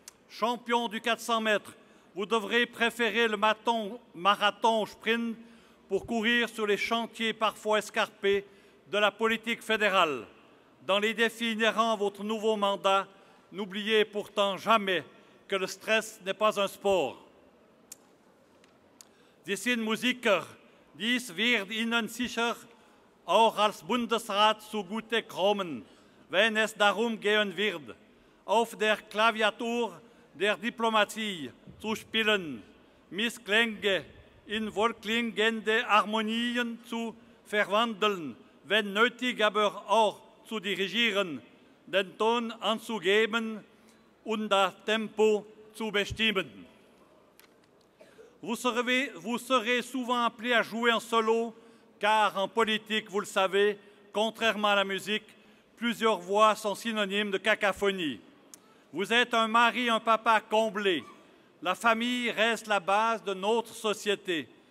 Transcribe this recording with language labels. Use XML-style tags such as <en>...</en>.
<fr>Champion du 400 mètres, vous devrez préférer le marathon au sprint pour courir sur les chantiers parfois escarpés de la politique fédérale. Dans les défis inhérents à votre nouveau mandat, n'oubliez pourtant jamais que le stress n'est pas un sport.</fr> <de>Sie sind Musiker. Dies wird Ihnen sicher auch als Bundesrat zugute kommen, wenn es darum gehen wird. auf der Klaviatur der Diplomatie zu spielen, Missklänge in wohlklingende Harmonien zu verwandeln, wenn nötig aber auch zu dirigieren, den Ton anzugeben und das Tempo zu bestimmen.</de> <fr>Vous serez souvent appelé à jouer en solo, car en politique, vous le savez, contrairement à la musique, plusieurs voix sont synonymes de cacophonie. Vous êtes un mari, un papa comblé. La famille reste la base de notre société.</fr>